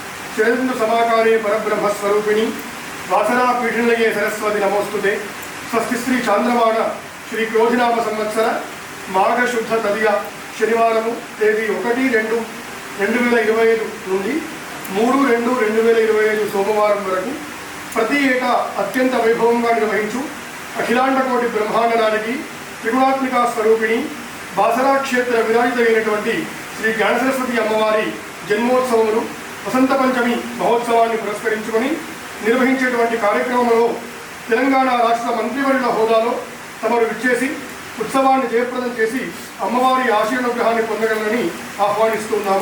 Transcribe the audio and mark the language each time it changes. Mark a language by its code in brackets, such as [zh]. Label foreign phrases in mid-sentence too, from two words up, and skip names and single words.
[sa] चरन्तु समाकारे परब्रह्मस्वरूपिणी वासना पीठिनलये सरस्वती नमोस्तुते। स्वस्ति श्री चांद्रमाण श्री क्रोधिनाम संवत्सर माघ शुद्ध तदिय शनिवारము [te] తేదీ 1-2-2025 నుండి 3-2-2025 సోమవారం వరకు ప్రతి ఏటా అత్యంత వైభవంగా నిర్వహించు అఖిలాండ కోటి బ్రహ్మాండానికి త్రిగుణాత్మిక స్వరూపిణి బాసరా క్షేత్ర విరాజితమైనటువంటి శ్రీ జ్ఞాన సరస్వతి అమ్మవారి జన్మోత్సవములు వసంత పంచమి మహోత్సవాన్ని పురస్కరించుకొని నిర్వహించేటువంటి కార్యక్రమంలో తెలంగాణ రాష్ట్ర మంత్రివర్యుల హోదాలో తమరు విచ్చేసి ఉత్సవాన్ని జయప్రదం చేసి అమ్మవారి ఆశీర్వాదాన్ని పొందగలరని ఆహ్వానిస్తున్నాము.